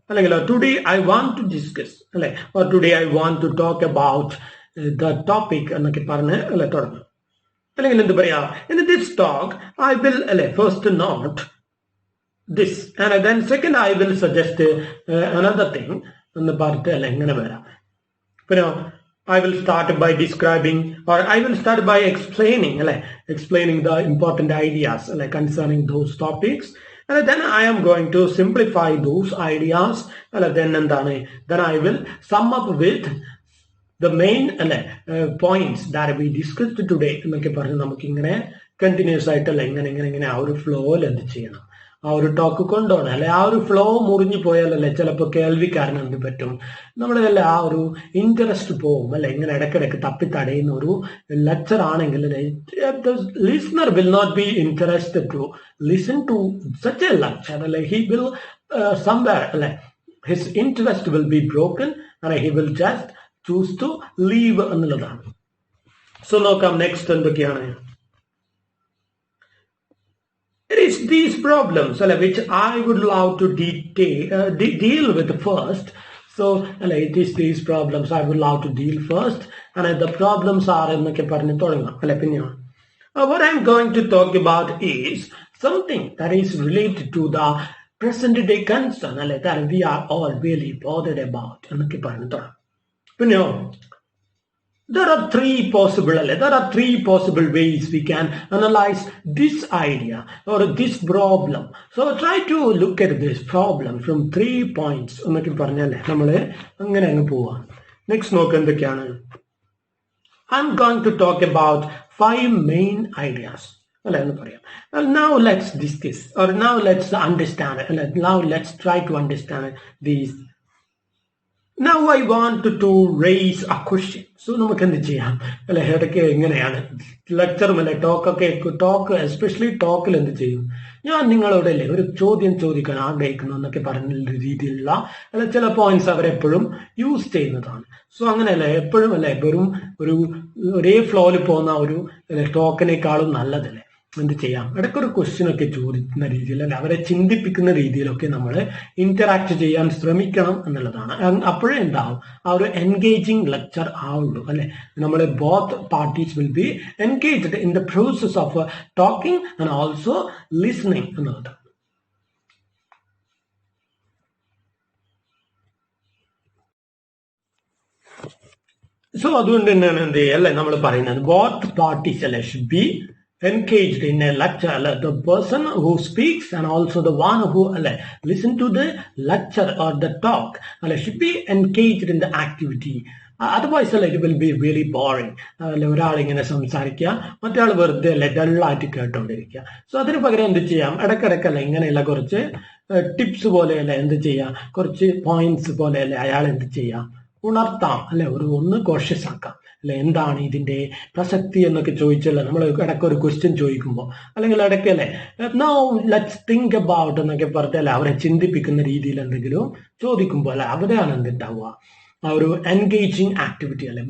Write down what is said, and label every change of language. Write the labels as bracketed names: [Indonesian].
[Malayalam] അല്ലെങ്കിൽ [English] today I want to discuss or today I want to talk about the topic [Malayalam] എന്നൊക്കെ പറഞ്ഞ് തുടങ്ങാം. അല്ലെങ്കിൽ എന്ത് പറയാ, [English] in this talk I will first note this and then second I will suggest another thing [Malayalam] എന്ന് പറഞ്ഞിട്ട് എങ്ങനെ വരാം. പിന്നെ [English] I will start by describing or I will start by explaining the important ideas concerning those topics and then I am going to simplify those ideas then I will sum up with the main points that we discussed today [Malayalam] എന്നൊക്കെ പറഞ്ഞ് നമുക്ക് ഇങ്ങനെ continuous ആയിട്ട് ഇങ്ങനെ ആ ഒരു ഫ്ലോയിൽ എന്ത് ചെയ്യണം, ആ ഒരു ടോക്ക് കൊണ്ടുപോകണം. ആ ഒരു ഫ്ലോ മുറിഞ്ഞു പോയാലല്ലേ ചിലപ്പോൾ കേൾവിക്കാരന് എന്ത് പറ്റും, നമ്മുടെ ആ ഒരു ഇൻട്രസ്റ്റ് പോവും ഇങ്ങനെ ഇടയ്ക്കിടയ്ക്ക് തപ്പിത്തടയുന്ന ഒരു ലെക്ചർ ആണെങ്കിൽ [English] listener will not be interested to listen to such a lecture he will somewhere his interest will be broken and he will just choose to leave [Malayalam] എന്നുള്ളതാണ്. സോ നോക്കാം നെക്സ്റ്റ് എന്തൊക്കെയാണ്. [English] It is these problems which I would love to deal with first. So it is these problems I would love to deal first. And the problems are [Malayalam] എന്നൊക്കെ പറഞ്ഞ് തുടങ്ങാം അല്ലെ. പിന്നെ [English] what I'm going to talk about is something that is related to the present day concern that we are all really bothered about [Malayalam] എന്നൊക്കെ പറഞ്ഞ് തുടങ്ങാം. പിന്നെ [English] there are three possible ways we can analyze this idea or this problem. So try to look at this problem from 3 points. [Malayalam] എന്നൊക്കെ പറഞ്ഞല്ലേ നമ്മൾ അങ്ങനെ അങ്ങ് പോവാം. നെക്സ്റ്റ് നോക്ക് എന്തൊക്കെയാണ്. [English] I'm going to talk about 5 main ideas. [Malayalam] എന്ന് പറയാം. [English] Now let's discuss or now let's understand. Now let's try to understand these. Now I want to raise a question. [Malayalam] So നമുക്ക് എന്ത് ചെയ്യാം അല്ലെ. ഇടയ്ക്ക് എങ്ങനെയാണ് ലെക്ചറും അല്ലെ ടോക്ക് എസ്പെഷ്യലി ടോക്കിൽ എന്ത് ചെയ്യും, ഞാൻ നിങ്ങളോട് അല്ലേ ഒരു ചോദ്യം ചോദിക്കാൻ ആഗ്രഹിക്കുന്നു എന്നൊക്കെ പറഞ്ഞ രീതിയിലുള്ള അല്ലെ ചില പോയിന്റ്സ് അവരെപ്പോഴും യൂസ് ചെയ്യുന്നതാണ്. സോ അങ്ങനെയല്ല എപ്പോഴും അല്ലെ വെറും ഒരേ ഫ്ലോയിൽ പോകുന്ന ഒരു ടോക്കിനേക്കാളും നല്ലതല്ലേ എന്ത് ചെയ്യാം ഇടയ്ക്കൊരു ക്വസ്റ്റ്യൻ ഒക്കെ ചോദിക്കുന്ന രീതിയിൽ അല്ലെ അവരെ ചിന്തിപ്പിക്കുന്ന രീതിയിലൊക്കെ നമ്മൾ ഇന്ററാക്ട് ചെയ്യാൻ ശ്രമിക്കണം എന്നുള്ളതാണ്. അപ്പോഴേ എന്താവും ആ ഒരു എൻഗേജിങ് ലെക്ചർ ആവുള്ളൂ അല്ലെ. നമ്മൾ [English] both parties will be engaged in the process of talking and also listening [Malayalam] എന്നുള്ളത്. സോ അതുകൊണ്ട് തന്നെയാണ് എന്ത് ചെയ്യുക അല്ലെ നമ്മൾ പറയുന്നത് ബോത്ത് പാർട്ടീസ് അല്ലെ [English] Should be engaged in a lecture. The person who speaks and also the one who listen to the lecture or the talk should be engaged in the activity. Otherwise it will be really boring. [Malayalam] ഒരാൾ ഇങ്ങനെ സംസാരിക്കുക മറ്റേ വെറുതെ ഡള്ളായിട്ട് കേട്ടോണ്ടിരിക്കുക. So അതിന് പകരം എന്ത് ചെയ്യാം ഇടയ്ക്കിടയ്ക്കല്ല ഇങ്ങനെയുള്ള കുറച്ച് ടിപ്സ് പോലെയല്ല എന്ത് ചെയ്യാം കുറച്ച് പോയിന്റ്സ് പോലെയല്ലേ അയാൾ എന്ത് ചെയ്യാം ഉണർത്താം അല്ലെ. ഒന്ന് കോഷ്യസ് ആക്കാം അല്ലെ. എന്താണ് ഇതിന്റെ പ്രസക്തി എന്നൊക്കെ ചോദിച്ചല്ലേ നമ്മൾ ഇടയ്ക്ക് ഒരു ക്വസ്റ്റ്യൻ ചോദിക്കുമ്പോൾ അല്ലെങ്കിൽ ഇടയ്ക്കല്ലേ [English] now let's think about [Malayalam] എന്നൊക്കെ പറഞ്ഞല്ലേ അവരെ ചിന്തിപ്പിക്കുന്ന രീതിയിൽ എന്തെങ്കിലും ചോദിക്കുമ്പോൾ അല്ലെ അവിടെയാണ് എന്തുണ്ടാവുക ആ ഒരു എൻഗേജിങ് ആക്ടിവിറ്റി അല്ലെ.